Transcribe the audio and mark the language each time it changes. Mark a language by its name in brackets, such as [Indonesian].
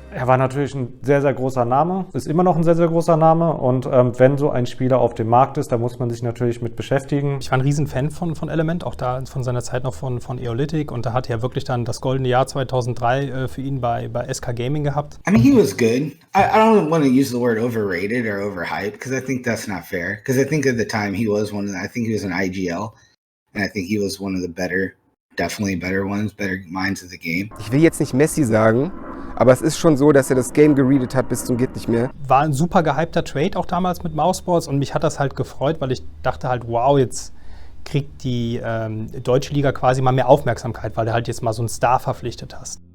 [German] Er war natürlich ein sehr, sehr großer Name, ist immer noch ein sehr, sehr großer Name. Und wenn so ein Spieler auf dem Markt ist, da muss man sich natürlich mit beschäftigen. Ich war ein Riesenfan von Element, auch da von seiner Zeit noch von Eolytic. Und da hat er wirklich dann das goldene Jahr 2003 für ihn bei SK Gaming gehabt. [English] I mean, he was good. I don't want to use the word overrated or overhyped because I think that's not fair. Because I think at the time he was I think he was an IGL. And I think he was one of the definitely better ones, better minds of the game. [German] Ich will jetzt nicht Messi sagen, aber es ist schon so, dass er das Game geredet hat bis zum geht nicht mehr. War ein super gehypter Trade auch damals mit Mousesports und mich hat das halt gefreut, weil ich dachte halt, wow, jetzt kriegt die deutsche Liga quasi mal mehr Aufmerksamkeit, weil du halt jetzt mal so einen Star verpflichtet hast.